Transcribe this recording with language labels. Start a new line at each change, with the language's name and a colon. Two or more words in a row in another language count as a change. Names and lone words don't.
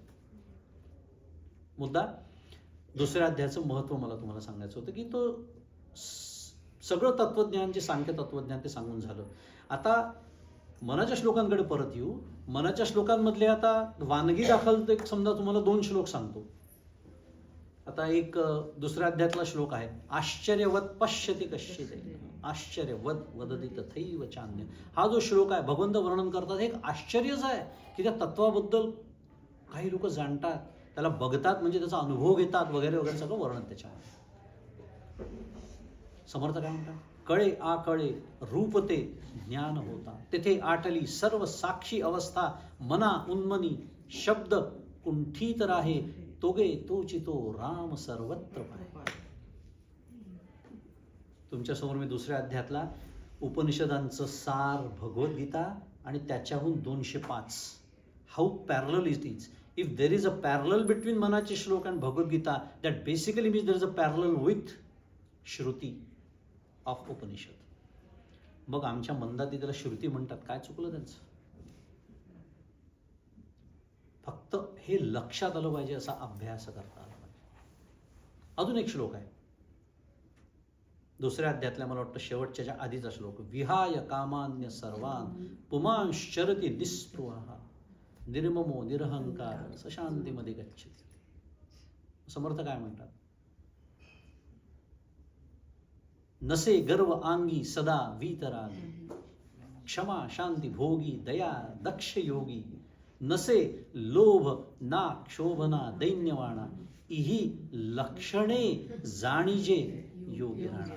Marathi: मुद्दा दुसऱ्या अध्यायाचं महत्त्व मला तुम्हाला सांगायचं होतं की तो सगळं तत्वज्ञान, जे सांख्य तत्वज्ञान ते सांगून झालं. आता मनाच्या श्लोकांकडे परत येऊ. मनाच्या श्लोकांमधले आता वानगी दाखल एक समजा तुम्हाला 2 श्लोक सांगतो. आता एक दुसऱ्या अध्यायातला श्लोक आहे,
Sanskrit: आश्चर्यवत पश्यति कश्चित्, आश्चर्यवत वदति तथैव चान्य.
Marathi: हा जो श्लोक आहे भगवंत वर्णन करतात, हे एक आश्चर्यच आहे की त्या तत्वाबद्दल काही लोक जाणतात, त्याला बघतात, म्हणजे त्याचा अनुभव घेतात वगैरे वगैरे, सगळं वर्णन त्याच्यामध्ये. समर्थ काय म्हणतात, कळे आकळे रूपते ज्ञान होता, तेथे आटली सर्व साक्षी अवस्था, मना उन्मनी शब्द कुंठित राहे, तोगे तोची तो राम सर्वत्र पाहे. तुमच्यासमोर मी दुसऱ्या अध्यायातला उपनिषदांचं सार भगवद्गीता आणि त्याच्याहून 205
English: how parallel it is. if there is a parallel between मनाचे श्लोक अँड भगवद्गीता, that basically means there is a parallel with Shruti of Upanishad.
Marathi: मग आमच्या मंदाती त्याला श्रुती म्हणतात, काय चुकलं त्यांचं? फक्त हे लक्षात आलं पाहिजे, असा अभ्यास करता आला पाहिजे. अजून एक श्लोक आहे दुसऱ्या अध्यायातल्या, मला वाटतं शेवटच्या आधीचा श्लोक,
Sanskrit: विहाय कामान्य सर्वान पुमांश्चरति निस्पृहा निर्ममो निरहंकार सशांतीमध्ये गच्छति.
Marathi: समर्थ काय म्हणतात, नसे गर्व आंगी सदा वीतरागी, क्षमा शांती भोगी दया दक्ष योगी, नसे लोभ ना क्षोभना दैन्यवाणा, इही लक्षणे जाणीजे योगी राणा.